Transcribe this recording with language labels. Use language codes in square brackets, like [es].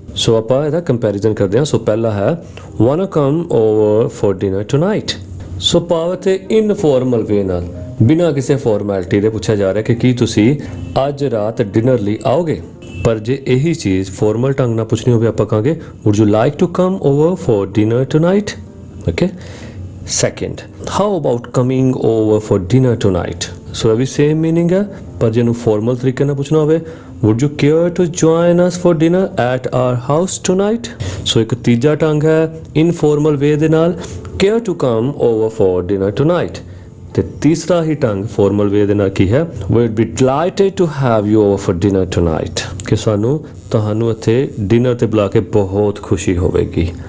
[pa] ਸੋ ਆਪਾਂ ਇਹਦਾ ਕੰਪੈਰੀਜ਼ਨ ਕਰਦੇ ਹਾਂ। ਸੋ ਪਹਿਲਾ ਹੈ [en] Wanna come over for dinner tonight. [pa] ਸੋ ਭਾਵ ਤੇ ਇਨਫਾਰਮਲ ਵੇ ਨਾਲ, ਬਿਨਾਂ ਕਿਸੇ ਫਾਰਮੈਲਿਟੀ ਦੇ ਪੁੱਛਿਆ ਜਾ ਰਿਹਾ ਕਿ ਕੀ ਤੁਸੀਂ ਅੱਜ ਰਾਤ ਡਿਨਰ ਲਈ ਆਓਗੇ। ਪਰ ਜੇ ਇਹੀ ਚੀਜ਼ ਫਾਰਮਲ ਢੰਗ ਨਾਲ ਪੁੱਛਣੀ ਹੋਵੇ, ਆਪਾਂ ਕਹਾਂਗੇ [en] would you like to come over for dinner tonight? Okay. Second, how about coming over for dinner tonight? [pa] So ਇਹ ਵੀ same meaning ਹੈ, ਪਰ ਜੇ ਇਹਨੂੰ ਫਾਰਮਲ ਤਰੀਕੇ ਨਾਲ ਪੁੱਛਣਾ ਹੋਵੇ [en] would you care to join us for dinner at our house tonight? [pa] ਸੋ ਇੱਕ ਤੀਜਾ ਢੰਗ ਹੈ ਇਨਫਾਰਮਲ ਵੇ ਦੇ ਨਾਲ, [en] care to come over for dinner tonight। [pa] ਤੇ ਤੀਸਰਾ ਹੀ ਢੰਗ ਫਾਰਮਲ ਵੇ ਦੇ ਨਾਲ ਕੀ ਹੈ, [en] we would be delighted to have you over for dinner tonight, [pa] ਕਿ ਸਾਨੂੰ ਤੁਹਾਨੂੰ ਇੱਥੇ ਡਿਨਰ ਤੇ ਬੁਲਾ ਕੇ ਬਹੁਤ ਖੁਸ਼ੀ ਹੋਵੇਗੀ।